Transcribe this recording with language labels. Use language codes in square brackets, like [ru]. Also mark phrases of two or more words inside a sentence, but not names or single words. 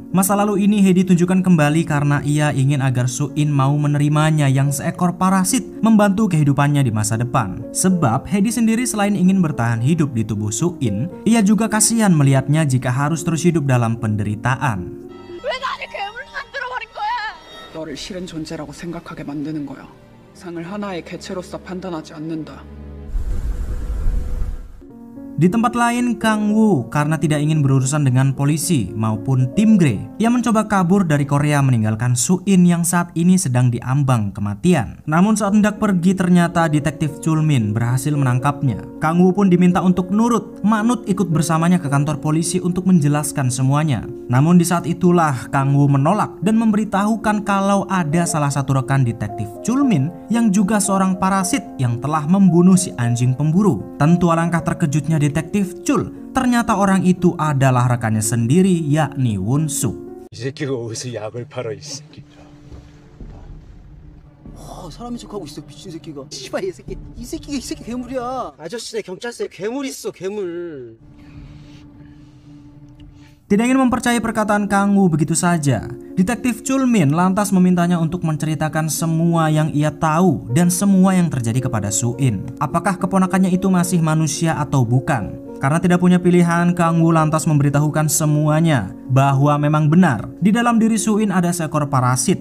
[id] Masa lalu ini Hedi tunjukkan kembali karena ia ingin agar Su-in mau menerimanya yang seekor parasit membantu kehidupannya di masa depan. Sebab Hedi sendiri selain ingin bertahan hidup di tubuh Su-in, ia juga kasihan melihatnya jika harus terus hidup dalam penderitaan. [ko] 너를 싫은 존재라고 생각하게 만드는 거야. 상을 하나의 개체로서 판단하지 않는다. [id] Di tempat lain, Kang Woo karena tidak ingin berurusan dengan polisi maupun tim Grey, ia mencoba kabur dari Korea meninggalkan Su-in yang saat ini sedang diambang kematian. Namun saat hendak pergi ternyata detektif Chul-min berhasil menangkapnya. Kang Woo pun diminta untuk nurut, manut ikut bersamanya ke kantor polisi untuk menjelaskan semuanya. Namun di saat itulah Kang Woo menolak dan memberitahukan kalau ada salah satu rekan detektif Chul-min yang juga seorang parasit yang telah membunuh si anjing pemburu. Tentu alangkah terkejutnya detektif Chul, ternyata orang itu adalah rekannya sendiri, yakni Won-suk. [ko] 이 새끼가 어디서 약을 팔아 이 새끼. 사람인 척하고 있어 미친 새끼가. 씨발 이 새끼가 괴물이야. 아저씨네 경찰서에 괴물 있어 괴물. [id] Tidak ingin mempercayai perkataan Kang Woo begitu saja, detektif Chul-min lantas memintanya untuk menceritakan semua yang ia tahu dan semua yang terjadi kepada Su-in. Apakah keponakannya itu masih manusia atau bukan? Karena tidak punya pilihan, Kang Woo lantas memberitahukan semuanya bahwa memang benar di dalam diri Su-in ada seekor parasit.